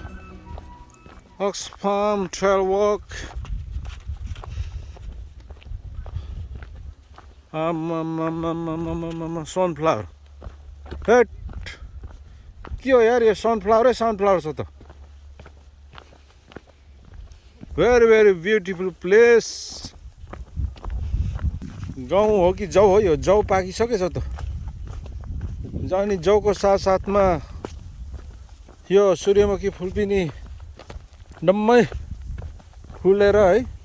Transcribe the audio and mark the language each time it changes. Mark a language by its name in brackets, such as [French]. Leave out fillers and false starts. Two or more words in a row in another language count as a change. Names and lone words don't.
[English] Oxfam Trail Walk. Sunflower. [Nepali] Hey, के हो यार ये सनफ्लावर छ त [English] very very beautiful place [Nepali] गाउँ हो कि जौ हो यो जौ पाकिसकेछ त अनि जौको साथसाथमा यो सूर्यमुखी फुल पनि डम्मै फुलेर है